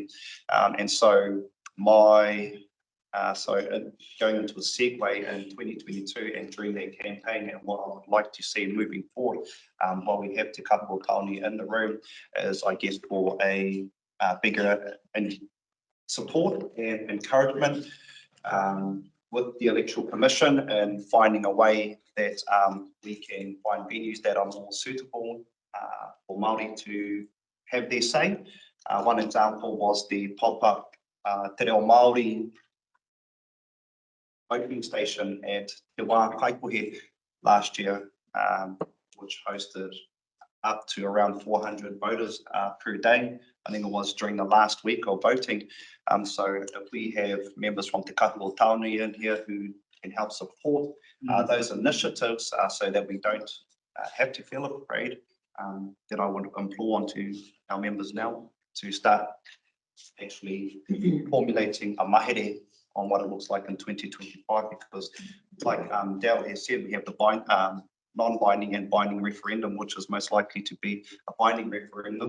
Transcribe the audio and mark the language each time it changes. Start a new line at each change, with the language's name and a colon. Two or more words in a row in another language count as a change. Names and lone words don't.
English: And so going into a segue in 2022 and during that campaign, and what I would like to see moving forward, while we have Te Kapua Taone in the room, is I guess for a bigger support and encouragement with the Electoral Commission and finding a way that we can find venues that are more suitable for Māori to have their say. One example was the pop-up Te Reo Māori voting station at Te Wā Kaipuhe last year, which hosted up to around 400 voters per day. I think it was during the last week of voting. So if we have members from Te Kapua Taone in here who can help support those initiatives so that we don't have to feel afraid, then I would implore onto our members now to start actually formulating a mahere on what it looks like in 2025, because like Dale has said, we have the non-binding and binding referendum, which is most likely to be a binding referendum.